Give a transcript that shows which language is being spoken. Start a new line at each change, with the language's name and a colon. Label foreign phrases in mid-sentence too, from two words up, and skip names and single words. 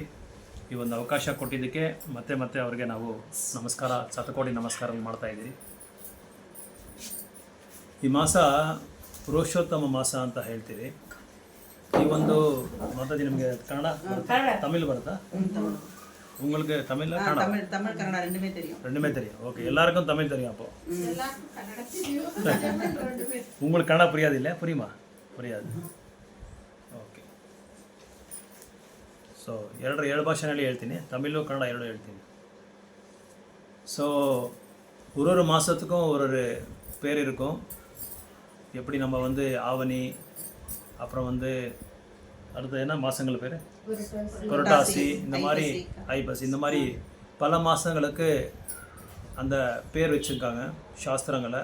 Kannada: ಈ ಒಂದು ಅವಕಾಶ ಕೊಟ್ಟಿದ್ದಕ್ಕೆ ಮತ್ತೆ ಅವರಿಗೆ ನಾವು ನಮಸ್ಕಾರ, ಶತಕೋಟಿ ನಮಸ್ಕಾರ ಮಾಡ್ತಾಯಿದ್ದೀರಿ. ಈ ಮಾಸ ಪುರುಷೋತ್ತಮ ಮಾಸ ಅಂತ ಹೇಳ್ತೀವಿ. ಈ ಒಂದು ಮಾತಾಡಿ ನಿಮಗೆ ಕನ್ನಡ ತಮಿಳ್ ಬರುತ್ತಾ?
Tamil: உங்களுக்கு தமிழ் கன்னடா ரெண்டுமே தெரியும். ஓகே, எல்லாருக்கும் தமிழ் தெரியும். அப்போ உங்களுக்கு கன்னடா புரியாது இல்லை? புரியுமா? புரியாது.
Kannada: ಓಕೆ. ಸೊ ಏಳು ಭಾಷೆನಲ್ಲಿ ಹೇಳ್ತೀನಿ, ತಮಿಳು ಕನ್ನಡ ಎರಡು ಹೇಳ್ತೀನಿ.
Tamil: ஸோ ஒரு மாதத்துக்கும் ஒரு பேர் இருக்கும். எப்படி நம்ம வந்து ஆவணி, அப்புறம் வந்து அடுத்து என்ன மாதங்கள் பேர், புரட்டாசி, இந்த மாதிரி ஐப்பசி, இந்த மாதிரி பல மாதங்களுக்கு அந்த பேர் வச்சுருக்காங்க சாஸ்திரங்களை.